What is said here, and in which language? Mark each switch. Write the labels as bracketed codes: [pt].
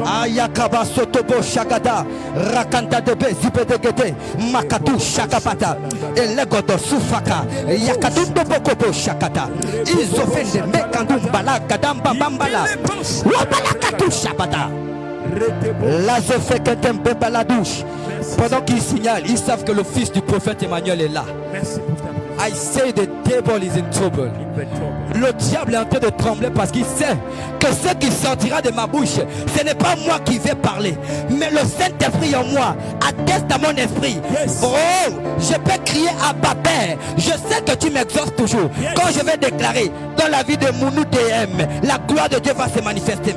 [fr] Ayakaba Sotobo Shagada Rakanta Debe Zipedegete Makatu Shakapata Elegodo Sufaka Yakatu Bokobo Shakata Izofende Mekandum Balaka Damba Bambala Wabalakatu Shabada Lazofeketem Bebaladouche. Pendant qu'ils signalent, ils savent que le fils du prophète Emmanuel est là. Merci pour ta présence. [en] I say the devil is in trouble. [fr] Le diable est en train de trembler parce qu'il sait que ce qui sortira de ma bouche, ce n'est pas moi qui vais parler, mais le Saint-Esprit en moi atteste à mon esprit. [en] Yes. [fr] Oh, je peux crier à Papa. Je sais que tu m'exauces toujours. [en] Yes. [fr] Quand je vais déclarer dans la vie de Mounou DM, la gloire de Dieu va se manifester.